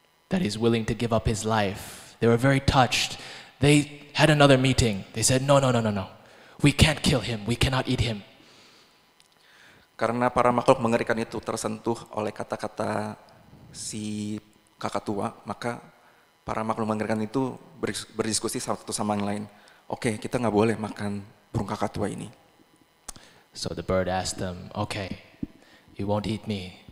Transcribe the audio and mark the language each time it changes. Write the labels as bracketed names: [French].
[English] That he's willing to give up his life. They were very touched. They had another meeting. They said, no. We can't kill him. We cannot eat him. [Indonesian] Karena para makhluk mengerikan itu tersentuh oleh kata-kata si kakak tua, maka para makhluk mengerikan itu berdiskusi satu sama yang lain. Oke, kita nggak boleh makan burung kakak tua ini. [English] So the bird asked them, okay, you won't eat me.